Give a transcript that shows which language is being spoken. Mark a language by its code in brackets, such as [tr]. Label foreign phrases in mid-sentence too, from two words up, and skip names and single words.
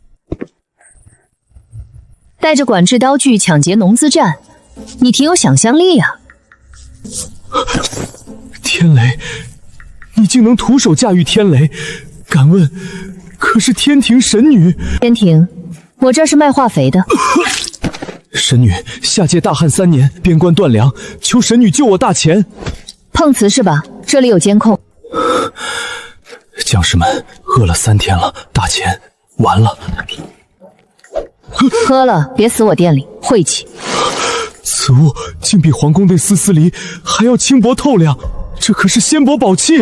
[zh] 带着管制刀具搶劫農資站，你挺有想象力呀！天雷，你竟能徒手駕馭天雷？敢問，可是天庭神女？天庭，我這是賣化肥的。神女，下屆大旱3年，邊關斷糧，求神女救我大錢。碰瓷是吧？這裡有監控。將士們餓了3天了，大錢完了。喝了別死我店裡，晦氣。此物竟比皇宮內絲絲梨還要輕薄透亮，這可是仙伯寶器。